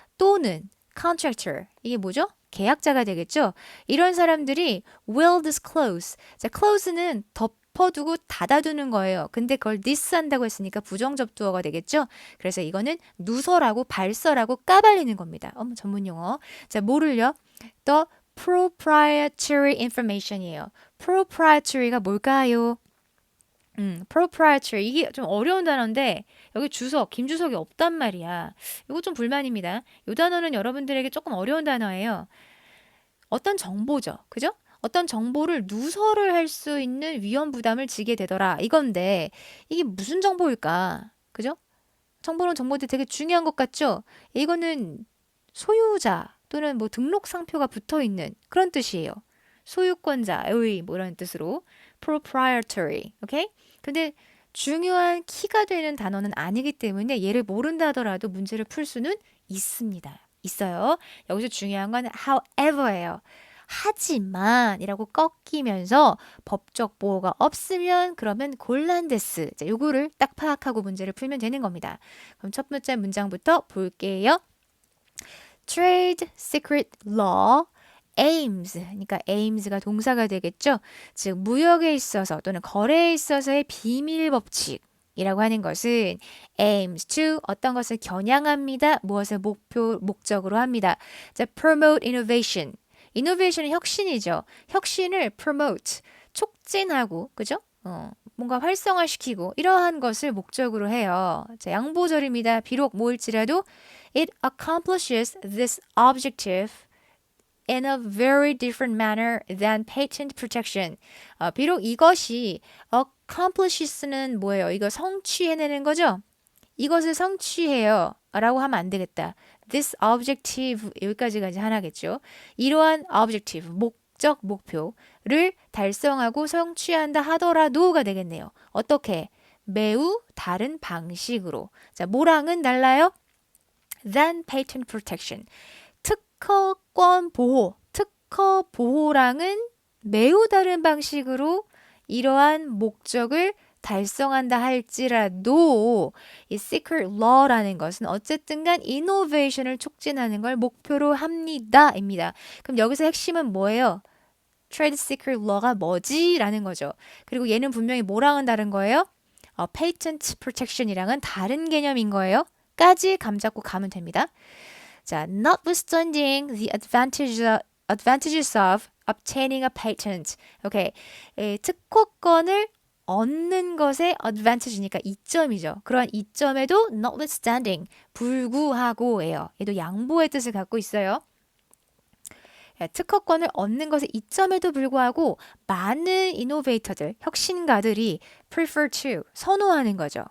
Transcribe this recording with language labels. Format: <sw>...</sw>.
<ko>또는 contractor. 이게 뭐죠? 계약자가 되겠죠. 이런 사람들이</ko> <en>will disclose.</en> <ko>자, close는 덮어두고 닫아두는 거예요. 근데 그걸 this 한다고 했으니까 부정접두어가 되겠죠. 그래서 이거는 누설하고 발설하고 까발리는 겁니다. 전문 용어. 자, 뭐를요?</ko> <en>The proprietary information이에요.</en> <ko>proprietary가 뭘까요? proprietary 이게 좀 어려운 단어인데 여기 김주석이 없단 말이야. 이거 좀 불만입니다. 이 단어는 여러분들에게 조금 어려운 단어예요. 어떤 정보죠. 그죠? 어떤 정보를 누설을 할 수 있는 위험 부담을 지게 되더라. 이건데 이게 무슨 정보일까? 그죠? 정보는 정보들이 되게 중요한 것 같죠? 이거는 소유자 또는 뭐 등록 상표가 붙어 있는 그런 뜻이에요. 소유권자의 뭐 이런 뜻으로 proprietary. 오케이? 근데 중요한 키가 되는 단어는 아니기 때문에 얘를 모른다 하더라도 문제를 풀 수는 있습니다. 있어요. 여기서 중요한 건 however예요. 하지만 이라고 꺾이면서 법적 보호가 없으면 그러면 곤란데스. 자, 요거를 딱 파악하고 문제를 풀면 되는 겁니다. 그럼 첫 번째 문장부터 볼게요.</ko> <en>Trade Secret Law aims,</en> <ko>그러니까 aims가 동사가 되겠죠. 즉 무역에 있어서 또는 거래에 있어서의 비밀 법칙이라고 하는 것은 aims to 어떤 것을 겨냥합니다. 무엇을 목적으로 합니다. 자,</ko> <en>promote innovation.</en> <ko>innovation은 혁신이죠. 혁신을 promote, 촉진하고, 그죠? 뭔가 활성화시키고 이러한 것을 목적으로 해요. 자, 양보절입니다. 비록 뭐일지라도</ko> <en>it accomplishes this objective in a very different manner than patent protection.</en> <ko>비록 이것이 accomplishes,는 뭐예요? 이거 성취해내는 거죠? 이것을 성취해요. 라고 하면 안 되겠다.</ko> <en>This objective</en> <ko>여기까지가 이제 하나겠죠. 이러한 objective 목적, 목표 달성하고 성취한다 하더라도가 되겠네요. 어떻게? 매우 다른 방식으로. 자, 뭐랑은 달라요?</ko> <en>Than patent protection.</en> <ko>특허권 보호, 특허 보호랑은 매우 다른 방식으로 이러한 목적을 달성한다 할지라도 이 secret law라는 것은 어쨌든 간 innovation을 촉진하는 걸 목표로 합니다입니다. 그럼 여기서 핵심은 뭐예요? trade secret law가 뭐지? 라는 거죠. 그리고 얘는 분명히 뭐랑은 다른 거예요? patent protection이랑은 다른 개념인 거예요. 까지 감 잡고 가면 됩니다.</ko> <en>자, notwithstanding the advantages of obtaining a patent.</en> <ko>오케이. 특허권을 얻는 것의 advantage니까 이점이죠. 그러한 이점에도 notwithstanding, 불구하고예요. 얘도 양보의 뜻을 갖고 있어요. 특허권을 얻는 것의 이점에도 불구하고 많은 이노베이터들, 혁신가들이 prefer to, 선호하는 거죠.</ko>